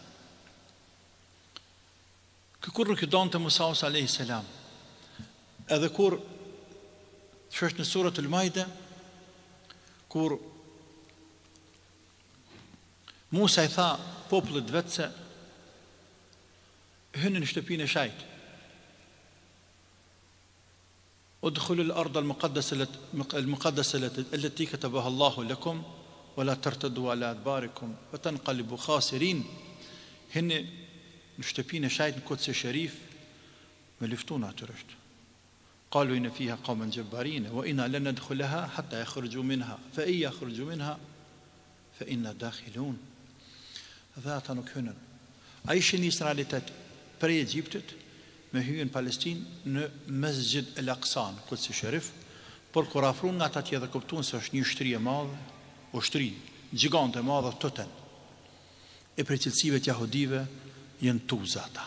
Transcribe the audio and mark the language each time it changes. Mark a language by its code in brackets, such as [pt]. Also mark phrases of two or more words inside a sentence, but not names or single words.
[sq] Kur nuk i donte Musa [ar] عليه السلام, [sq] edhe kur është në surat al-Maide, kur Musa i tha popullit vetë se hynë në shtëpinë e shajt, [ar] ادخلوا الأرض المقدسة التي كتب الله لكم ولا ترتدوا على أدباركم وتنقلبوا خاسرين. [sq] Hynë në shtëpinë e shajt në Quds Sharif me luftun natyrisht. [ar] قالوا إن فيها قوما جبارين وإنا لن ندخلها حتى يخرجوا منها فإن يخرجوا منها فإنا داخلون. [sq] Dhe ata nuk hynën. A ishin Israelitet prej Egjiptit me hyrën në Palestinë në Mesjid el-Aqsa, Quds Sharif, por kur afruan nga ata tjetër kuptuan se është një ushtri e madhe, ushtri gjigante e madhe toten. E për cilësive të jahudive jenë tuza ata.